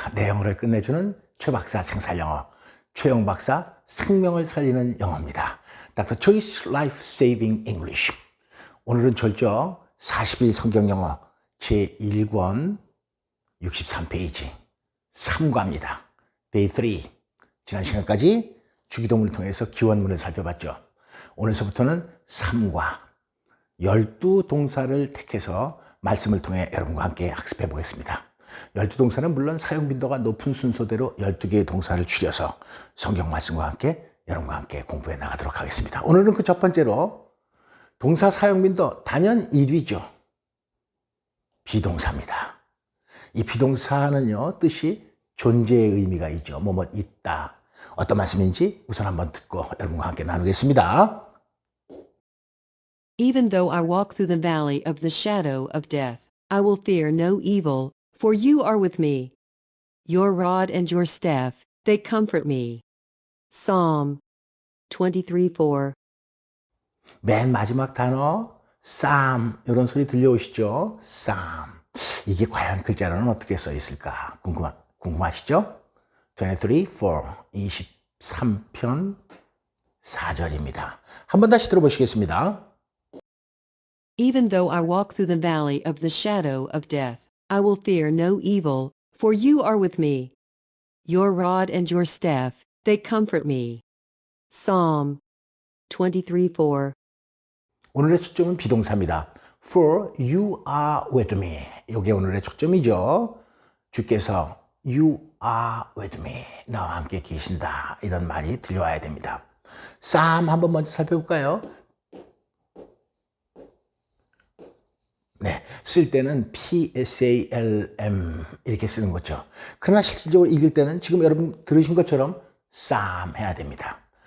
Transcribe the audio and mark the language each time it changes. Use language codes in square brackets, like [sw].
[ko] 내용을 끝내주는 최 박사 생살영어, 최영 박사 생명을 살리는 영어입니다. [en] Dr. Choi's Life Saving English. [ko] 오늘은 절죠 40일 성경영어 제1권 63페이지 3과입니다. [en] Day 3. [ko] 지난 시간까지 주기도문을 통해서 기원문을 살펴봤죠. 오늘서부터는 3과 12동사를 택해서 말씀을 통해 여러분과 함께 학습해 보겠습니다. 12동사는 물론 사용 빈도가 높은 순서대로 12개의 동사를 줄여서 성경 말씀과 함께 여러분과 함께 공부해 나가도록 하겠습니다. 오늘은 그 첫 번째로 동사 사용 빈도 단연 1위죠. 비동사입니다. 이 비동사는요, 뜻이 존재의 의미가 있죠. 뭐뭐 있다. 어떤 말씀인지 우선 한번 듣고 여러분과 함께 나누겠습니다. [en] Even though I walk through the valley of the shadow of death, I will fear no evil, for you are with me. Your rod and your staff, they comfort me. Psalm 23:4. [ko] 맨 마지막 단어 Psalm 이런 소리 들려오시죠? [en] Psalm. [ko] 이게 과연 글자로는 어떻게 써 있을까? 궁금하시죠? 23:4 23편 4절입니다. 한번 다시 들어보시겠습니다. [en] Even though I walk through the valley of the shadow of death, I will fear no evil, for you are with me. Your rod and your staff, they comfort me. Psalm 23:4. [ko] 오늘의 초점은 비동사입니다. [en] For you are with me. 이게 오늘의 초점이죠. 주께서 you are with me. [ko] 나와 함께 계신다. 이런 말이 들려와야 됩니다. Psalm 한번 먼저 살펴볼까요? 네, 쓸 때는 Psalm 이렇게 쓰는 거죠. 그러나 실질적으로 읽을 때는 지금 여러분 들으신 것처럼 Psalm 해야 됩니다.